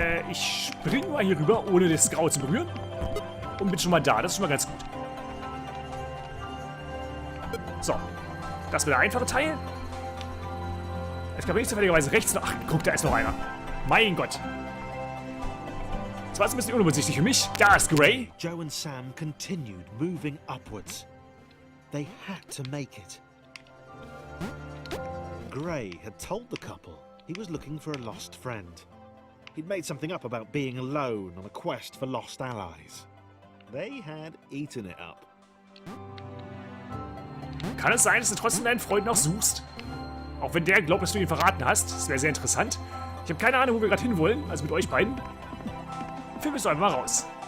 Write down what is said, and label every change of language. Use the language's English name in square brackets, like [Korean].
[German] Ich springe mal hier rüber, ohne das Grau zu berühren. Und bin schon mal da. Das ist schon mal ganz gut. So. Das wird der einfache Teil. Jetzt kann man nicht zufälligerweise rechts noch... Ach, guck, da ist noch einer. Mein Gott. Das war jetzt ein bisschen unübersichtlich für mich. Da ist Grey. [English] Joe and Sam continued moving upwards. They had to make it. Grey had told the couple he was looking for a lost friend. He'd made something up about being alone on a quest for lost allies. They had eaten it up. [German] Kann es sein, dass du trotzdem deinen Freund noch suchst? Auch wenn der glaubt, dass du ihn verraten hast. Das wäre sehr interessant. Ich habe keine Ahnung, wo wir gerade hinwollen. Also mit euch beiden. Film ist doch einfach mal raus.